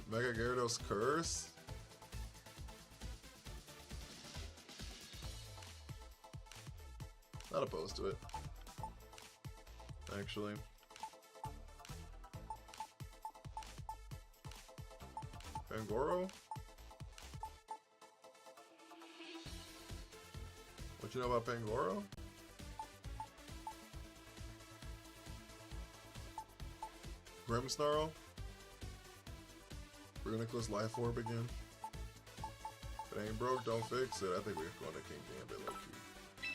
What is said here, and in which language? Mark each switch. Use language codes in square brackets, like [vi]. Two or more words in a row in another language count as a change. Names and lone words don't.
[en] Mega Gyarados Curse. Not opposed to it. Actually. Pangoro? What you know about Pangoro? Grimmsnarl? Runikless Life Orb again? If it ain't broke, don't fix it. I think we're going to King Gambit low key.